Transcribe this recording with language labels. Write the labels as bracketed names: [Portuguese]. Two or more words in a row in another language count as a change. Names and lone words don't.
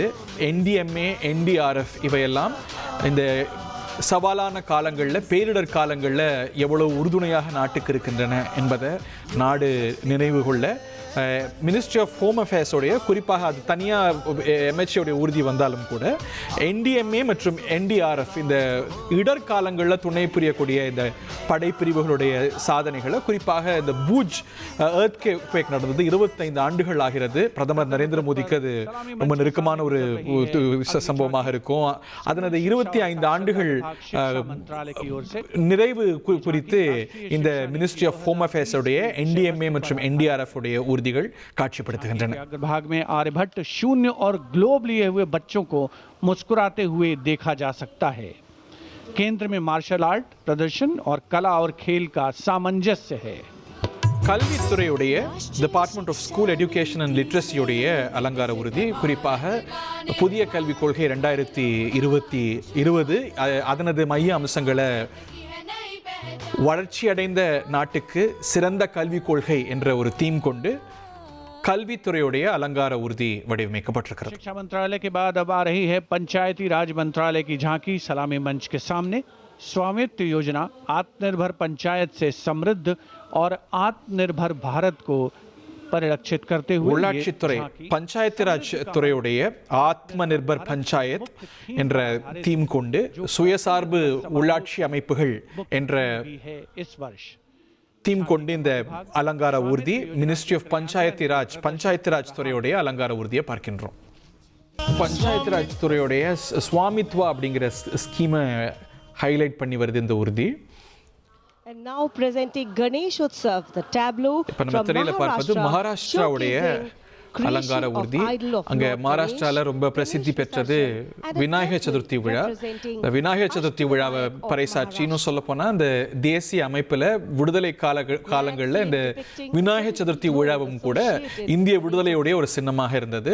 [Tamil] NDMA, NDRF இவையெல்லாம் இந்த சவாலான காலங்களில் பேரிடர் காலங்களில் எவ்வளவு உறுதுணையாக நாட்டுக்கு இருக்கின்றன என்பதை நாடு நினைவு கொள்ள மினிஸ்ட்ரி ஆஃப் ஹோம் அஃபேர்ஸோடைய குறிப்பாக அது தனியாக எம்ஹெச்ஓடைய ஊர்தி வந்தாலும் கூட NDMA மற்றும் NDRF இந்த இடர்காலங்களில் துணை புரியக்கூடிய இந்த படைப்பிரிவுகளுடைய சாதனைகளை குறிப்பாக இந்த பூஜ் எர்த்குவேக் நடந்தது 25 ஆண்டுகள் ஆகிறது. பிரதமர் நரேந்திர மோடிக்கு அது ரொம்ப நெருக்கமான ஒரு சம்பவமாக இருக்கும். அதனது 25 ஆண்டுகள் நிறைவு குறித்து இந்த மினிஸ்ட்ரி ஆஃப் ஹோம் அஃபேர்ஸோடைய NDMA மற்றும் NDRF உடைய ஊர்திகள் காட்சிப்படுத்துகின்றன. [Hindi] अग्रभाग में आर्यभट्ट शून्य और ग्लोब लिए हुए बच्चों को मुस्कुराते हुए देखा जा सकता है. केंद्र में मार्शल आर्ट प्रदर्शन और कला और खेल का सामंजस्य है. [Tamil] கல்வித்துறையுடைய டிபார்ட்மெண்ட் ஆஃப் ஸ்கூல் எஜுகேஷன் அண்ட் லிட்ரஸியுடைய அலங்கார ஊர்தி குறிப்பாக புதிய கல்விக் கொள்கை 2020 அதனது மைய அம்சங்களை வளர்ச்சியடைந்த நாட்டுக்கு சிறந்த கல்விக் கொள்கை என்ற ஒரு தீம் கொண்டு கல்வித்துறையுடைய அலங்கார ஊர்தி வடிவமைக்கப்பட்டிருக்கிறது. [Hindi] शिक्षा मंत्रालय के बाद अब आ रही है पंचायती राज मंत्रालय की झांकी सलामी मंच के सामने. स्वामित्व योजना आत्मनिर्भर पंचायत से समृद्ध और आत्मनिर्भर भारत को परिलक्षित करते हुए ये [Tamil] உள்ளாட்சித்துறை [Hindi] झांकी [Tamil] பஞ்சாயத்து ராஜ் துறையுடைய ஆத்ம நிர்பர் பஞ்சாயத் என்ற தீம் கொண்டு சுயசார்பு உள்ளாட்சி அமைப்புகள் என்ற [Hindi] भी है इस वर्ष। [Tamil] தீம் கொண்டு இந்த அலங்கார ஊர்தி மினிஸ்ட்ரி ஆஃப் பஞ்சாயத்து ராஜ் துறையுடைய அலங்கார ஊர்தியை பார்க்கின்றோம். பஞ்சாயத்து ராஜ் துறையுடைய சுவாமித்வா அப்படிங்கிற ஸ்கீமை ஹைலைட் பண்ணி வருது இந்த ஊர்தி. [English] And now presenting Ganesh Utsav, the tableau [Tamil] இப்ப நம்ம [English] from [Tamil] திரையில பார்ப்பது மகாராஷ்டிராவுடைய அலங்கார ஊர்தி. அங்க மகாராஷ்டிரால ரொம்ப பிரசித்தி பெற்றது விநாயகர் சதுர்த்தி விழா. இந்த விநாயகர் சதுர்த்தி விழாவை பறைசாற்றி இன்னும் சொல்ல போனா இந்த தேசிய அமைப்புல விடுதலை காலங்கள்ல இந்த விநாயகர் சதுர்த்தி விழாவும் கூட இந்திய விடுதலையுடைய ஒரு சின்னமாக இருந்தது.